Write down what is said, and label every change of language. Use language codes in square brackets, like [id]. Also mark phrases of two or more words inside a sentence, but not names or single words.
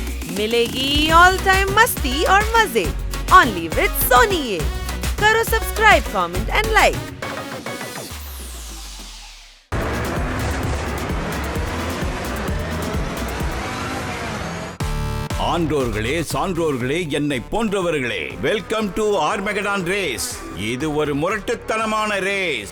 [hi] मिलेगी [en] all time [hi] मस्ती और मजे [en] only with [hi] सोनी। ये करो सब्सक्राइब, [en] comment and like. [ta] ஆன்றோர்களே, சான்றோர்களே, என்னை போன்றவர்களே, [en] welcome to Armageddon race. [ta] இது ஒரு முரட்டுத்தனமான ரேஸ்.